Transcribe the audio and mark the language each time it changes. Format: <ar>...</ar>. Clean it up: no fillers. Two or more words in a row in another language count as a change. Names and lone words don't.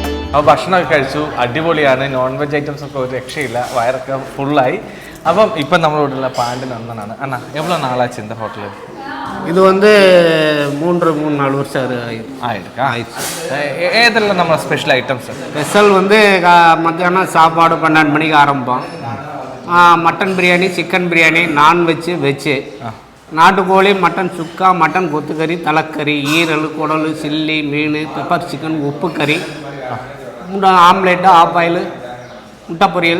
<ml>അപ്പോൾ ഭക്ഷണമൊക്കെ കഴിച്ചു, അടിപൊളിയാണ്.</ml> <en>non veg items</en> <ml>ഒക്കെ ഒരു രക്ഷയില്ല, വയറൊക്കെ ഫുള്ളായി. അപ്പം ഇപ്പം നമ്മളിവിടെയുള്ള പാൻറ് നന്നാണ്.</ml> <ta>അണ്ണാ எவ்வளோ நாளாச்சு இந்த ஹோட்டலு? இது வந்து 3-4 வருஷம் ஆயிருக்கா? ஏதெல்லாம் நம்ம</ta> <en>special items?</en> <ta>ஸ்பெஷல் வந்து மத்தியானம் சாப்பாடு 12 மணிக்கு ஆரம்பிப்போம். மட்டன் பிரியாணி, சிக்கன் பிரியாணி, நான்வெஜ்ஜு, வெஜ்ஜு, நாட்டுக்கோழி, மட்டன் சுக்கா, மட்டன் கொத்துக்கறி, தலைக்கறி, ஈரல், குடல், சில்லி, மீன்,</ta> <en>pepper chicken,</en> <ta>உப்பு கறி, ஆம்லேட்டு,</ta> <en>half boil,</en> <ta>முட்டை பொரியல்</ta>